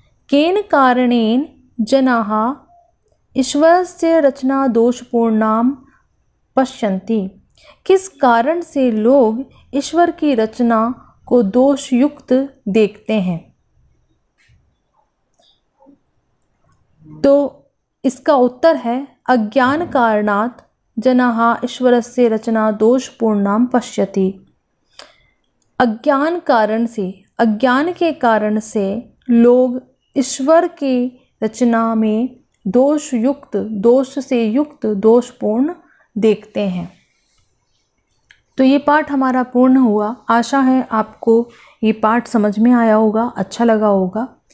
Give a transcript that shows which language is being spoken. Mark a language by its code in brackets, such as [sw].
[sa] केन कारणेन जनाः ईश्वरस्य रचना दोषपूर्णां पश्यन्ति, [hi] किस कारण से लोग ईश्वर की रचना को दोषयुक्त देखते हैं। तो इसका उत्तर है [sa] अज्ञान कारणात् जनाः ईश्वरस्य रचना दोषपूर्णां पश्यति। [hi] अज्ञान कारण से, अज्ञान के कारण से लोग ईश्वर की रचना में दोषयुक्त, दोष से युक्त, दोषपूर्ण देखते हैं। तो ये पाठ हमारा पूर्ण हुआ। आशा है आपको ये पाठ समझ में आया होगा, अच्छा लगा होगा।